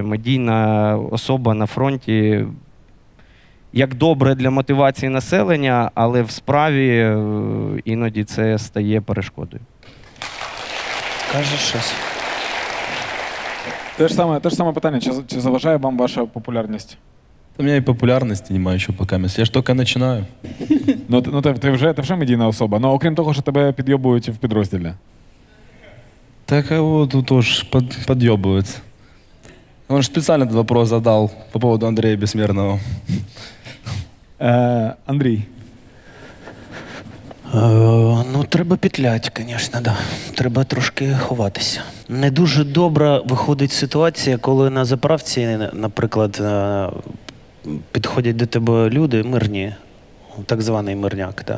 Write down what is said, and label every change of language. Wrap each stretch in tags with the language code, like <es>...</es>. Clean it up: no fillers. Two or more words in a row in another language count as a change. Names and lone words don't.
<uk>Медійна особа на фронті, як добре для мотивації населення, але в справі іноді це стає перешкодою. Кажеш щось? Те ж саме питання, чи заважає вам ваша популярність?</uk> <ru>У меня и популярности нема еще пока. Я ж только начинаю.</ru> <uk>Ти вже медійна особа, ну окрім того, що тебе підйобують в підрозділі.</uk> <ru>Так а вот тут уж подъебывается. Он же специально этот вопрос задал по поводу Андрея Бессмертного.</ru> <uk>Андрій. Ну, треба петлять, звісно, да. Треба трошки ховатися. Не дуже добра виходить ситуація, коли на заправці, наприклад, підходять до тебе люди мирні, так званий мирняк, да?</uk>